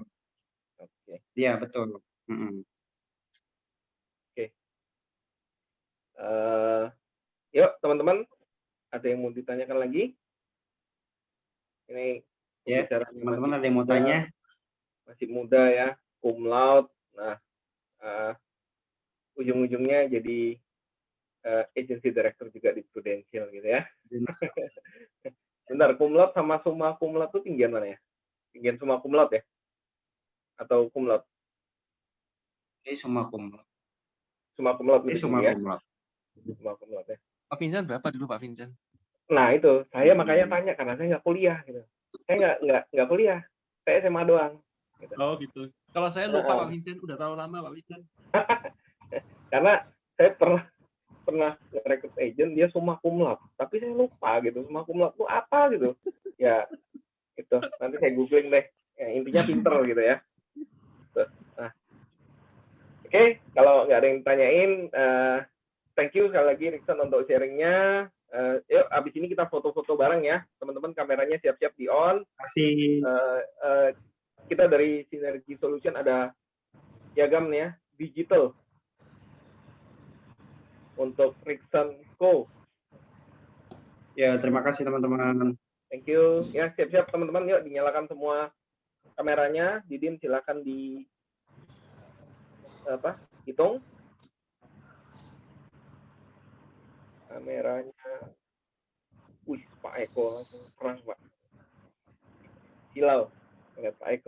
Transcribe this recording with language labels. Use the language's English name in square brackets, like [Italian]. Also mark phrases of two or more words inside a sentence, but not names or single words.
[Indonesian] Oke. Iya, betul. Oke. Yuk, teman-teman, ada yang mau ditanyakan lagi? Ini teman-teman ada yang mau tanya? Masih muda ya, [Latin] cum laude. [Indonesian] Nah, ujung-ujungnya jadi [English] agency director [Indonesian] juga di Prudential gitu ya. Bentar, [Latin] cum laude [Indonesian] sama [Latin] summa cum laude [Indonesian] itu tinggian mana ya? Tinggian [Latin] summa cum laude [Indonesian] ya? Atau [Latin] cum laude? Summa cum laude. Summa cum laude [Indonesian] lebih tinggi ya? [Latin] Summa cum laude ya. [Indonesian] Pak Vincent berapa dulu Pak Vincent? Nah itu, saya makanya tanya karena saya nggak kuliah gitu. Saya nggak kuliah, saya SMA doang. Gitu. Oh gitu. Kalau saya lupa Pak Vincent, udah terlalu lama Pak Vincent. Karena saya pernah rekrut agent dia [Latin] summa cum laude, [Indonesian] tapi saya lupa gitu [Latin] summa cum laude [Indonesian] itu apa gitu. Ya itu nanti saya googling deh. Ya, intinya pinter gitu ya. Nah, oke, kalau nggak ada yang tanyain, [English] thank you [Indonesian] sekali lagi Rickson untuk sharingnya. Yuk, abis ini kita foto-foto bareng ya, teman-teman. Kameranya siap-siap di on. Kita dari Synergy Solution ada piagam nih ya, digital untuk Rickson Co. Ya, terima kasih teman-teman. [English] Thank you. [Indonesian] Ya, siap-siap teman-teman. Yuk, dinyalakan semua kameranya. Didin silakan hitung. Kameranya Wih, Pak Eko langsung perang, Pak. Silau. Lihat Pak Eko.